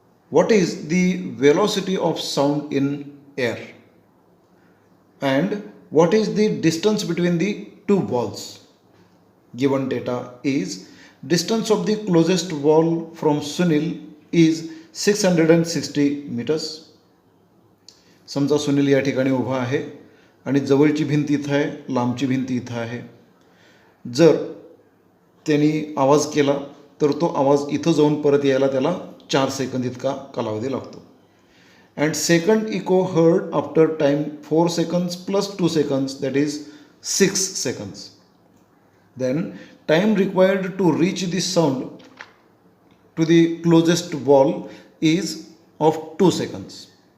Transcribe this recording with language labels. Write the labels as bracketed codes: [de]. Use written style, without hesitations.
[en] What is the velocity of sound in air? And what is the distance between the two walls? Given data is distance of the closest wall from Sunil is 660 meters. [mr] समजा सुनील या ठिकाणी उभा आहे आणि जवळची भिंत इथं आहे, लांबची भिंत इथं आहे. जर त्यांनी आवाज केला तर तो आवाज इथं जाऊन परत यायला त्याला 4 सेकंद इतका कालावधी लागतो. [en] And second echo heard after time 4 seconds plus 2 seconds, that is 6 seconds. Then time required to reach the sound to the closest wall is of 2 seconds.